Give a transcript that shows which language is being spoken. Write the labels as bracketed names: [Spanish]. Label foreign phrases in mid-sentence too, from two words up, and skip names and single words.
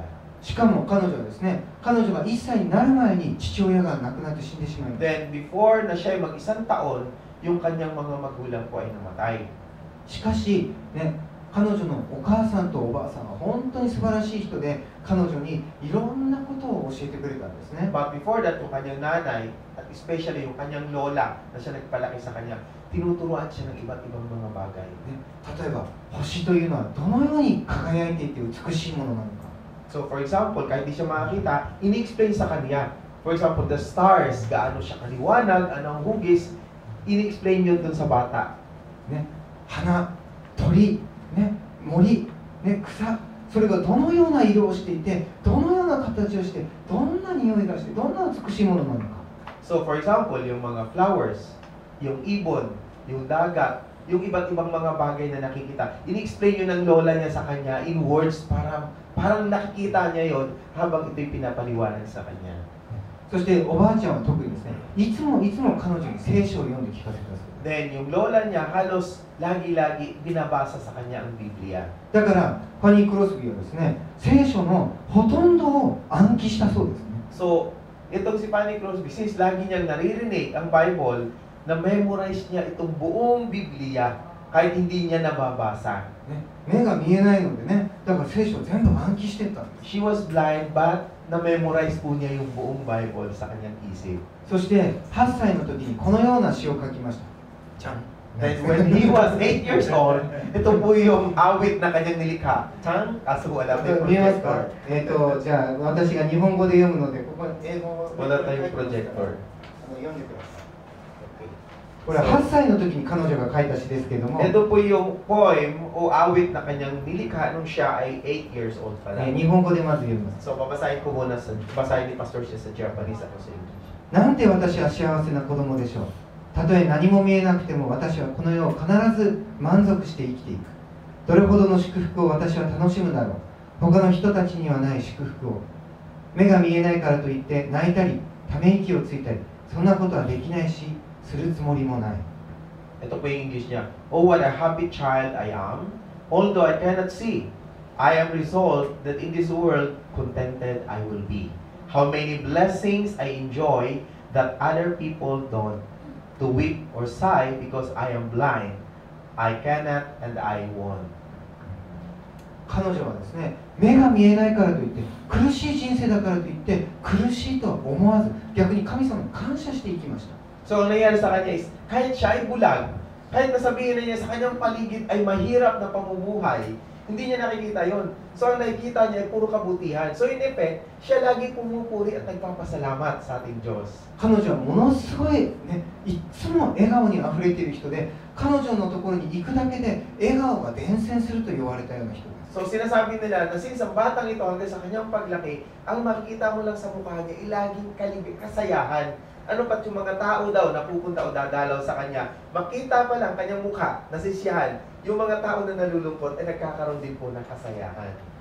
[Japanese] しかも彼女はですね、彼女が1歳になる前に父親が亡くなって死んでしまいました。 [English] Then before [Filipino] na siya ay mag-isang taon, yung kanyang mga magulang po ay namatay. [Japanese] しかし、ね、彼女のお母さんとおばあさんは本当に素晴らしい人で、彼女にいろんなことを教えてくれたんですね。 [English] But before that, [Filipino] yung kanyang nanay, at especially yung kanyang lola na siya nagpalaki sa kanya, tinuturuan siya ng iba't ibang mga bagay. [Japanese] ね、例えば星というのはどのように輝いていて美しいものなのか。 [English] So for example, [Filipino] kahit di siya makakita, ini-explain sa kanya. [English] For example, the stars, [Filipino] gaano siya kaliwanag, anong hugis, ini-explain yun dun sa bata. [Japanese] ね、花、鳥、ね、森、ね、草、それがどのような色をしていて、どのような形をして、どんな匂いがして、どんな美しいものなのか。 [English] So for example, [Filipino] yung mga flowers, yung ibon, yung dagat, yung iba't ibang mga bagay na nakikita, ini-explain yun ng lola niya sa kanya [English] in words, [Filipino] parang nakikita niya yon habang ito'y pinapaliwanag sa kanya. [Japanese] そしておばあちゃんは特にですね、いつも彼女に聖書を読んで聞かせてください。 [Filipino] Then yung lola niya halos lagi-lagi binabasa sa kanya ang Biblia. [Japanese] だからファニー・クロスビーはですね、聖書のほとんどを暗記したそうですね。 [Filipino] So, itong si Fanny Crosby, since lagi niyang naririnig ang Bible, na-memorize niya itong buong Biblia kahit hindi niya nababasa. [Japanese] ね、目が見えないのでね、だから聖書を全部暗記してったんです。 [English] She was blind, but [Filipino] na-memorize po niya yung buong Bible sa kanyang isip. [Japanese] そして8歳の時にこのような詩を書きました。じゃん。 [English] Then when he was 8 years old, [Filipino] ito po yung awit na kanyang nilikha. Chang, kaso wala may [Japanese] 見えますか projector.？じゃあ私が日本語で読むので、ここに英語を [Filipino] Wala tayong projector. [Japanese] 読んでください。これは8歳の時に彼女が書いた詩ですけれども、 [Filipino] Ito po yung poem o awit na kanyang nilikha nung siya ay [English] 8 years old [Filipino] pa lang. [Japanese] 日本語でまず読みます。 [Filipino] So, babasahin ko muna basahin ni Pastor siya sa Japanese, ako sa English. [Japanese] なんて私は幸せな子供でしょう。たとえ何も見えなくても私はこの世を必ず満足して生きていく。どれほどの祝福を私は楽しむだろう。他の人たちにはない祝福を。目が見えないからといって泣いたりため息をついたり、そんなことはできないしするつもりもない。 [Filipino] Ito po yung English niya. [English] Oh, what a happy child I am, although I cannot see. I am resolved that in this world contented I will be. How many blessings I enjoy that other people don't. To weep or sigh because I am blind. I cannot and I won't. [Japanese] 彼女はですね、目が見えないからといって苦しい人生だからといって苦しいとは思わず、逆に神様に感謝していきました。 [Filipino] So, ang nangyari sa kanya is, kahit siya ay bulag, kahit nasabihin na niya sa kanyang paligid ay mahirap na pamumuhay, hindi niya nakikita yon. So, ang nakikita niya ay puro kabutihan. So, [English] in effect, [Filipino] siya lagi pumupuri at nagpapasalamat sa ating Diyos. [Japanese] 彼女はものすごい、ね、いつも笑顔にあふれている人で、彼女のところに行くだけで笑顔が伝染すると言われたような人です。 [Filipino] So, sinasabi nila na since ang batang ito hanggang sa kanyang paglaki, ang makikita mo lang sa mukha niya ay laging kasayahan. Ano pat yung mga tao daw na pupunta o dadalaw sa kanya, makita pa lang kanyang mukha, nasisiyahan, yung mga tao na nalulungkot ay nagkakaroon din po ng kasayahan.